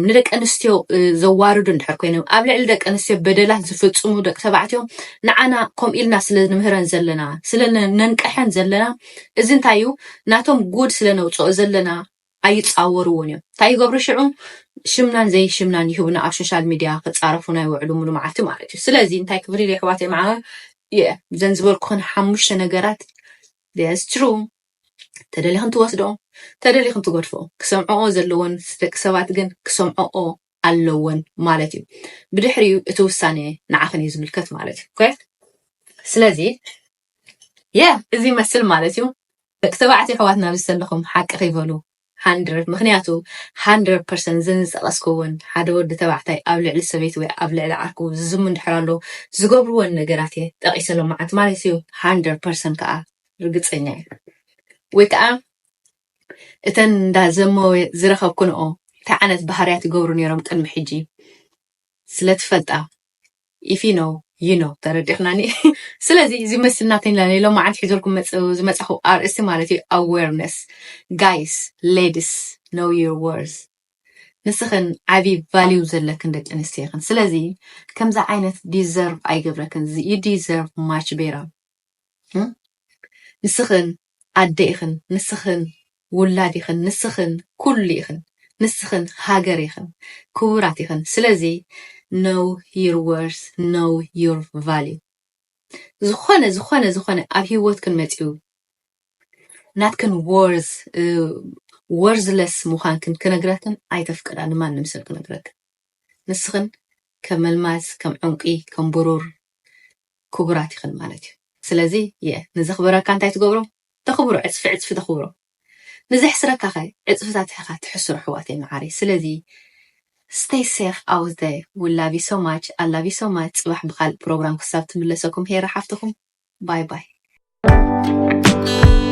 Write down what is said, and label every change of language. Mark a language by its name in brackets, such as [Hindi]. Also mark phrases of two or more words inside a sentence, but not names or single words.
[Tigrinya] ንደቂ ኣንስትዮ ዘዋርዱ እንድሕር ኮይኖም ኣብ ልዕሊ ደቂ ኣንስትዮ በደላት ዝፍፅሙ ደቂ ተባዕትዮ ንዓና ከምኡ ኢልና ስለ ንምህረን ዘለና ስለ ነንቀሐን ዘለና እዚ እንታይ እዩ ናቶም ጉድ ስለ ነውፅኦ ዘለና ኣይፃወሩውን እዮም እንታይ ይገብሩ ሽዑ ሽምናን ዘይ ሽምናን ይህቡና ኣብ ሶሻል ሚድያ ክፃረፉና ይውዕሉ ሙሉ መዓልቲ ማለት እዩ ስለዚ እንታይ ክብል ኢለ ኣሕዋተይ መዓር ዘን ዝበልኩን 5 ነገራት [English] that's true [Tigrinya] ተደሊኽን ትወስዶ ተደሊኽን ትጎድፎ ክሰምዖኦ ዘለዎን ደቂ ሰባት ግን ክሰምዖኦ ኣለዎን ማለት እዩ ብድሕሪኡ እቲ ውሳኔ ንዓኸን እዩ ዝምልከት ማለት እዩ ኮይ ስለዚ እዚ መስል ማለት እዩ ደቂ ተባዕትዮ ኣሕዋትና ብዝሰለኹም ሓቂ ከይበሉ 100 ምክንያቱ 100% ዝንፀቐስክውን ሓደ ወዲ ተባዕታይ ኣብ ልዕሊ ሰበይቲ ወይ ኣብ ልዕሊ ዓርኩ ዝዝሙ እንድሕር ኣሎ ዝገብርዎን ነገራት እየ ጠቒሰሎም መዓልቲ ማለት እዩ 100% ከዓ ርግፀኛ እየ ወይ ከዓ እተን እንዳዘመወ ዝረኸብኩንኦ እንታይ ዓይነት ባህርያት ይገብሩ ነይሮም ቅድሚ ሕጂ ስለትፈልጣ [English] if you know you know [Tigrinya] ተረዲኽናኒ ስለዚ እዚ መስልና ተንላኒ ሎም መዓልቲ ሒዘልኩም ዝመፅኹ ኣርእስቲ ማለት እዩ [English] awareness guys ladies know your worth [Tigrinya] ንስኽን ዓብይ ቫልዩ ዘለክን ደቂ ኣንስትዮ ኢኽን ስለዚ ከምዛ ዓይነት ዲዘርቭ ኣይገብረክን [English] you deserve much better [Tigrinya] ንስኽን ኣደ ኢኽን ንስኽን ውላድ ኢኽን ንስኽን ኩሉ ኢኽን ንስኽን ሃገር ኢኽን ክቡራት ኢኽን ስለዚ [English] know your worth know your value [Tigrinya] ዝኾነ ኣብ ሂወት ክንመፅኡ ናትክን worthless ምዃንክን ክነግረክን ኣይተፍቅዳ ንማንም ሰብ ክነግረክን ንስኽን ከም መልማዝ ከም ዕንቂ ከም ብሩር ክቡራት ኢኽን ማለት እዩ ስለዚ ንዘኽብረካ እንታይ ትገብሮ ተኽብሮ ዕፅፊ ተኽብሮ ንዘሕስረካ ኸ ዕፅፍታት ኢኻ ትሕስሮ ኣሕዋተይ መዓሪ ስለዚ [English] stay safe out there we love you so much I love you so much [Tigrinya] ጽባሕ ብኻልእ ፕሮግራም ክሳብ ትምለሰኩም ሄራ ሓፍትኩም [English] bye bye